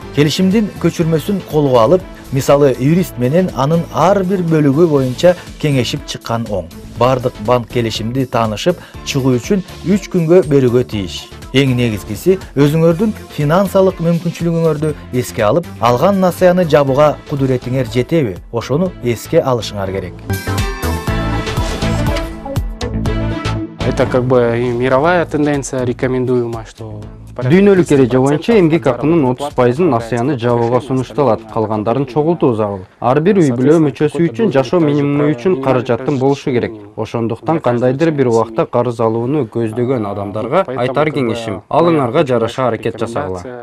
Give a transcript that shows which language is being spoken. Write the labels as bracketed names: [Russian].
[Kyrgyz] Келишимдин көчүрмөсүн колго алып, мисалы юрист менен анын ар бир бөлүгү боюнча кеңешип чыккан оң. Бардык банк келишимди таанышып чыгуу үчүн 3 күнгө берүүгө тийиш. Эң негизгиси өзүңөрдүн финансылык мүмкүнчүлүгүңөрдү эске алып, алган насыяны жабууга кудуретиңер жетеби? Ошону эске алышыңар керек. [Russian] Это как бы и мировая тенденция рекомендуема, что [Kyrgyz] Дүйнөлүк эреже боюнча эмгек акынын 30%-ын насыяны жабууга сунушталат, калгандарын чогултуу зарыл. Ар бир үй бүлө мүчөсү үчүн жашоо минимуму үчүн каражаттын болушу керек. Ошондуктан кандайдыр бир убакта карыз алууну көздөгөн адамдарга айтар кеңешим, алыңарга жараша аракет жасагыла.